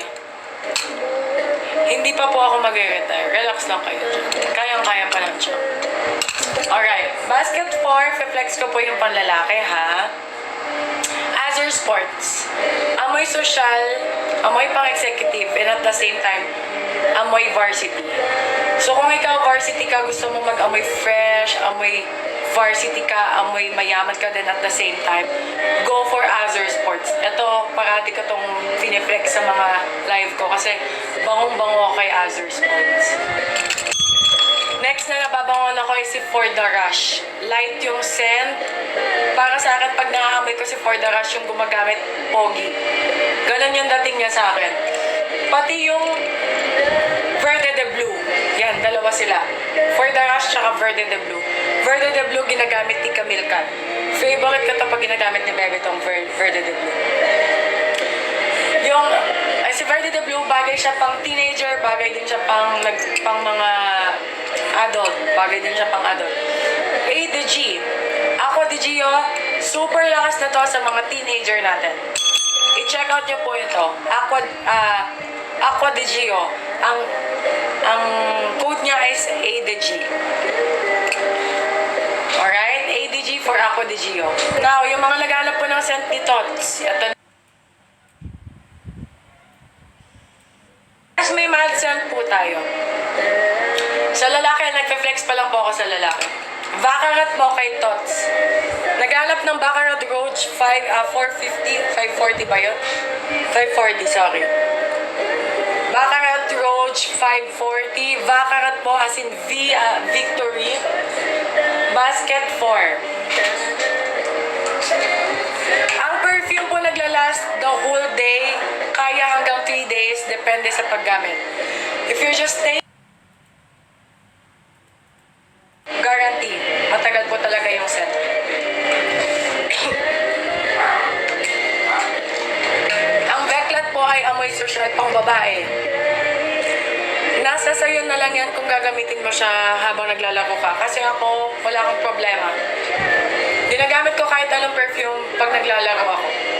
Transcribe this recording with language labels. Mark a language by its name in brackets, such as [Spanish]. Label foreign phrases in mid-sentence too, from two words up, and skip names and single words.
[Filipino] Hindi pa po ako mag-retire. Relax lang kayo dyan. Kayang-kaya pa lang siya. Alright. Basket 4, flex ko po yung panlalaki, ha? Azure Sports. Amoy social, amoy pang-executive, [English] and at the same time, [Filipino] amoy varsity. So kung ikaw varsity ka, gusto mo mag-amoy fresh, amoy varsity ka, amoy mayaman ka din [English] at the same time, go for [Filipino] Azure Sports. Ito, parati ko tong piniflex sa mga live ko kasi bangong-bango kay Azure Sports. Next na nababangon ako ay si For The Rush. Light yung scent. Para sa akin, pag nakaamoy ko si For The Rush, yung gumagamit, pogi. Ganon yung dating niya sa akin. Pati yung Verde de Blue. Yan, dalawa sila. For The Rush tsaka Verde de Blue. Verde de Blue ginagamit ni Camille Can. Favorite ko ito pag ginagamit ni Bebe tong Verde de Blue. Yung si Verde de Blue, bagay siya pang teenager, bagay din siya pang mga adult. Bagay din siya pang adult. A de G. Aqua de Gio, super lakas na to sa mga teenager natin. [English] I-check out [Filipino] nyo po ito. Aqua de Gio. Ang code niya is A de G. Alright? A de G for Aqua de Gio. Now, yung mga naghanap po ng scent ni Tots. Ito. Mas may [English] mild scent [Filipino] po tayo. Sa lalaki, nagpe-flex pa lang po ako sa lalaki. Baccarat po kay Tots. Naghanap ng Baccarat Roach 450, 540 ba yun? 540, sorry. Baccarat Roach 540. Baccarat po [English] as in Victory. [Filipino] Basket 4. Ang perfume po naglalast [English] the whole day. [Filipino] Kaya hanggang 3 days. Depende sa paggamit. [English] If you're just staying, guarantee, [Filipino] matagal po talaga yung scent. Ang Veclat po ay amoy social pang babae. Nasa sayo na lang yan kung gagamitin mo siya habang naglalaro ka. Kasi ako, wala akong problema. Ginagamit ko kahit anong perfume pag naglalaro ako.